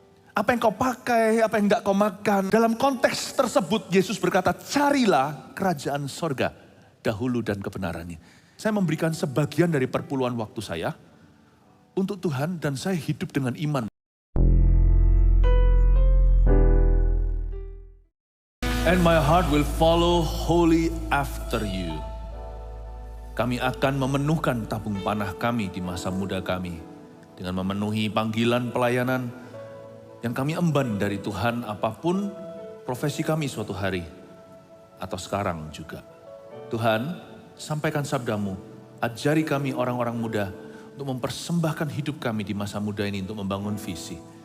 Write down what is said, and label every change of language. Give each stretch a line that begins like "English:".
Indonesian: Apa yang kau pakai, apa yang enggak kau makan. Dalam konteks tersebut Yesus berkata, carilah kerajaan sorga dahulu dan kebenarannya. Saya memberikan sebagian dari perpuluhan waktu saya untuk Tuhan dan saya hidup dengan iman.
English: And my heart will follow wholly after you.
Indonesian: Kami akan memenuhkan tabung panah kami di masa muda kami. Dengan memenuhi panggilan pelayanan yang kami emban dari Tuhan apapun profesi kami suatu hari. Atau sekarang juga. Tuhan, sampaikan sabdamu. Ajari kami orang-orang muda untuk mempersembahkan hidup kami di masa muda ini untuk membangun visi.